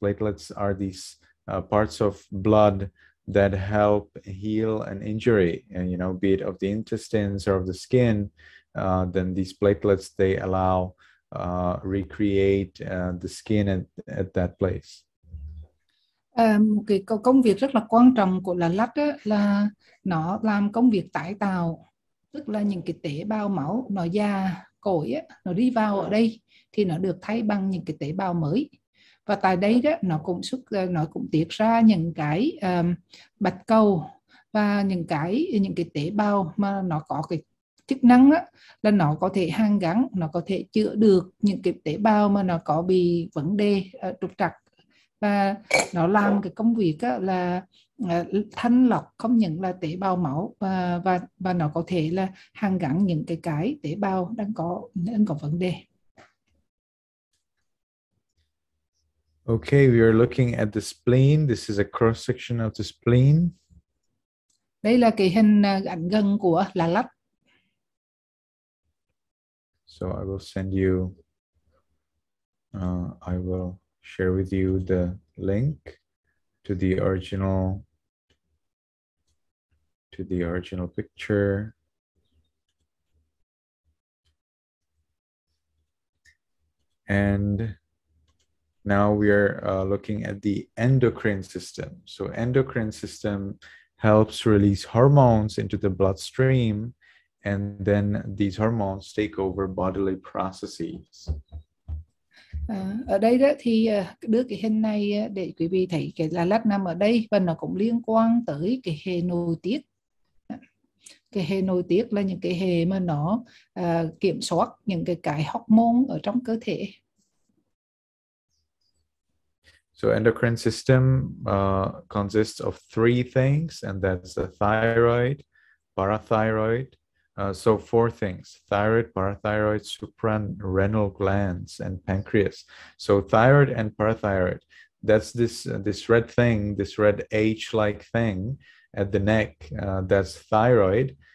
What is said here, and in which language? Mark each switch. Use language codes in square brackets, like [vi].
[en] Platelets are these parts of blood that help heal an injury, and be it of the intestines or of the skin. Then these platelets, they allow recreate the skin at that place. [vi] Một cái công việc rất là quan trọng của lá lách là nó làm công việc tái tạo, tức là những cái tế bào máu nó già cỗi nó đi vào ở đây thì nó được thay bằng những cái tế bào mới, và tại đây đó nó cũng tiết ra những cái bạch cầu và những cái tế bào mà nó có cái chức năng là nó có thể hàn gắn, nó có thể chữa được những cái tế bào mà nó có bị vấn đề trục trặc, và nó làm cái công việc là thanh lọc không những là tế bào máu, và nó có thể là hàn gắn những cái tế bào đang có vấn đề. [en] Okay, we are looking at the spleen. This is a cross section of the spleen. [vi] Đây là cái hình ảnh gần của lá lách. [en] So I will send you. I will share with you the link to the original picture. And now we are looking at the endocrine system. So endocrine system helps release hormones into the bloodstream, and then these hormones take over bodily processes. [vi] Ở đây đó thì đưa cái hình này để quý vị thấy cái lá lách nằm ở đây, và nó cũng liên quan tới cái hệ nội tiết. Cái hệ nội tiết là những cái hệ mà nó kiểm soát những cái hormone ở trong cơ thể. [en] So endocrine system consists of three things, and that's the thyroid, parathyroid. So four things: thyroid, parathyroid, suprarenal glands, and pancreas. So thyroid and parathyroid, that's this red thing, this red H-like thing at the neck. That's thyroid,